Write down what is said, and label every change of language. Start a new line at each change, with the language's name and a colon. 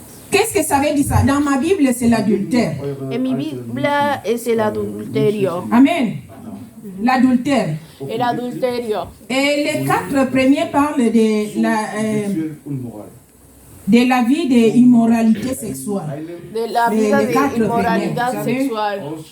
French: Qu'est-ce que ça veut dire ça? Dans ma Bible, c'est l'adultère.
Spanish: en mi Biblia es el adulterio.
French: Amen. L'adultère.
Spanish: El adulterio.
French: Et les 4 premiers parlent de la vie d'immoralité sexuelle.
Spanish: De la vida de inmoralidad sexual.